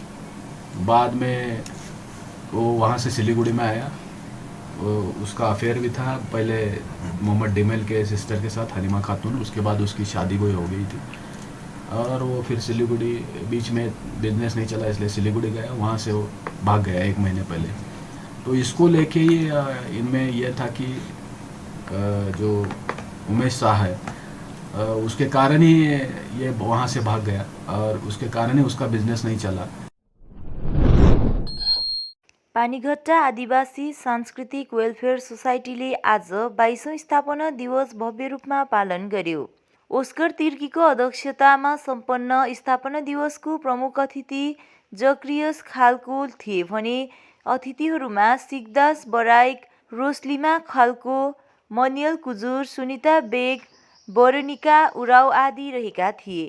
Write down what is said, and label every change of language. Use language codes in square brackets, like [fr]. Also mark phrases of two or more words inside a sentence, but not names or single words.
[hi] बाद में वो वहाँ से सिलीगुड़ी में आया, उसका अफेयर भी था पहले मोहम्मद डिमेल के सिस्टर के साथ, हलीमा खातून, उसके बाद उसकी शादी कोई हो गई थी और वो फिर सिलीगुड़ी, बीच में बिजनेस नहीं चला इसलिए सिलीगुड़ी गया, वहाँ से वो भाग गया 1 महीने पहले। तो इसको लेके ये इनमें यह था कि जो उमेश शाह है उसके कारण ही ये वहाँ से भाग गया और उसके कारण ही उसका बिजनेस नहीं चला। [ne] पानीघट्टा आदिवासी सांस्कृतिक वेलफेयर सोसाइटीले आज 22औं स्थापना दिवस भव्य रूपमा पालन गर्यो। ओस्कर तिर्कीको अध्यक्षतामा सम्पन्न स्थापना दिवसको प्रमुख अतिथि जक्रियस खालको थिए भने अतिथिहरूमा सिगदास बराइक, रोस्लिमा खालको, मनियल कुजुर, सुनिता बेग, बरनिका उराव आदि रहेका थिए।